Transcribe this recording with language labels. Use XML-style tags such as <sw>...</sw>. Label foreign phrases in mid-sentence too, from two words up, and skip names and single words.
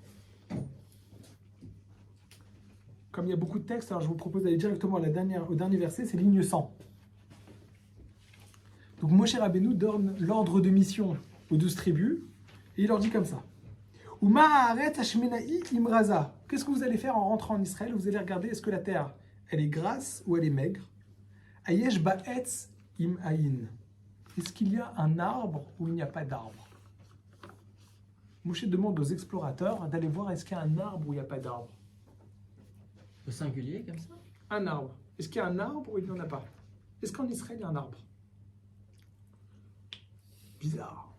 <fr>Comme il y a beaucoup de textes, alors je vous propose d'aller directement au dernier verset, c'est ligne 100. Donc, Moshe Rabbeinu donne l'ordre de mission aux 12 tribus, et il leur dit comme ça. Imraza. Qu'est-ce que vous allez faire en rentrant en Israël? Vous allez regarder, est-ce que la terre, elle est grasse ou elle est maigre?</fr> <he>היש בה עץ אם אין.</he> <fr>Est-ce qu'il y a un arbre ou il n'y a pas d'arbre? Moshe demande aux explorateurs d'aller voir est-ce qu'il y a un arbre ou il n'y a pas d'arbre. Au singulier, comme ça? Un arbre. Est-ce qu'il y a un arbre ou il n'y en a pas? Est-ce qu'en Israël, il y a un arbre? Bizarre.</fr>